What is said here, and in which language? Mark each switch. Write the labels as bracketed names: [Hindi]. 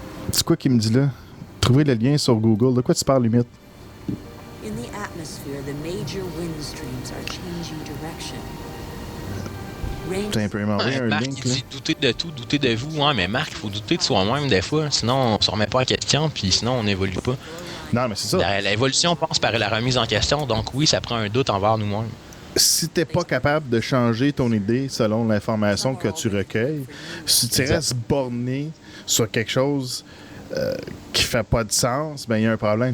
[French] C'est quoi qu'il me dit là? Trouver le lien sur Google. De quoi tu parles, limite? [English] In the atmosphere, the major wind streams are changing direction. [French] T'as un peu envoyé un Marc, link, il dit douter de tout, douter de vous. Ouais, mais Marc, il faut douter de soi-même des fois. Sinon, on se remet pas en question, puis sinon, on n'évolue pas. Non, mais c'est ça. L'évolution passe par la remise en question, donc oui, ça prend un doute envers nous-mêmes. Si t'es pas capable de changer ton idée selon l'information que tu recueilles, si tu restes borné sur quelque chose qui fait pas de sens, ben il y a un problème.